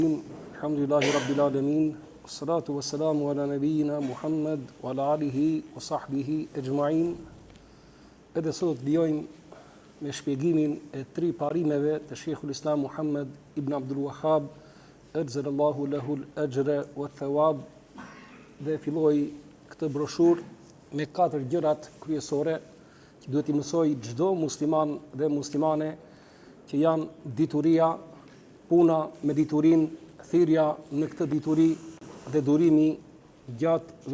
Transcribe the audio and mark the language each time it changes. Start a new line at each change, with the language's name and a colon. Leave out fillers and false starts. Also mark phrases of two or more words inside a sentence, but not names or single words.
Arabic: الحمد لله رب العالمين الصلاة والسلام على نبينا محمد وعلى آله وصحبه أجمعين.
Albanian: Edhe sot vijojmë me shpjegimin e 3 parimeve të Sheikhul Islam Muhammad ibn Abdul Wahhab,
Arabic: أجزل الله له الأجر والثواب,
Albanian: dhe filloi këtë broshur me 4 gjërat kryesore që duhet i mësoj çdo musliman dhe muslimane, që janë dituria, puna me diturin, thirrja në këtë dituri dhe durimi gjatë